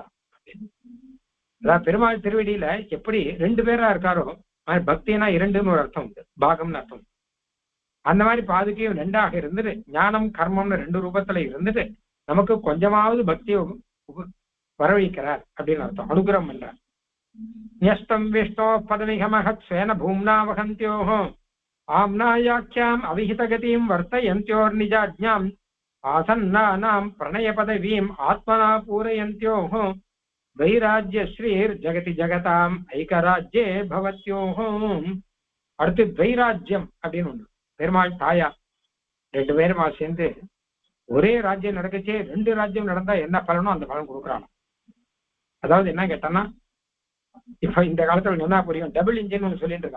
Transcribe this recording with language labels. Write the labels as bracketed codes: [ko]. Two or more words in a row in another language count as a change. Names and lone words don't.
[ta] அதாவது பெருமாள் திருவடியில எப்படி ரெண்டு பேரா இருக்காரோ பக்தினா இரண்டுன்னு ஒரு அர்த்தம் உண்டு, பாகம்னு அர்த்தம். அந்த மாதிரி பாதுகையும் ரெண்டாக இருந்துட்டு ஞானம் கர்மம்னு ரெண்டு ரூபத்துல இருந்துட்டு நமக்கு கொஞ்சமாவது பக்தியை வரவழைக்கிறார் அப்படின்னு அர்த்தம், அனுகிரகம் பண்றார். [sa] न्यस्तं विष्णो पदमिहमहत् स्वेन भूम्ना वहन्त्योः आम्नायाख्याम् अविहितगतिं वर्तयन्त्योर्निजाज्ञाम् आसन्नानां प्रणयपदवीम् आत्मना पूरयन्त्योः द्वैराज्यश्रीर्जगति जगताम् ऐकराज्ये भवत्योः. [ta] அடுத்து துவைராஜ்யம் அப்படின்னு ஒண்ணு. பெருமாள் தாயா ரெண்டு பேருமா சேர்ந்து ஒரே ராஜ்யம் நடக்கச்சே ரெண்டு ராஜ்யம் நடந்தா என்ன பலனோ அந்த பலன் கொடுக்குறாங்க. அதாவது என்ன கேட்டோம்னா, இப்ப இந்த காலத்துல என்ன புரியும், [en] double engine [ta] ஒண்ணு சொல்லிட்டு இருக்கான்.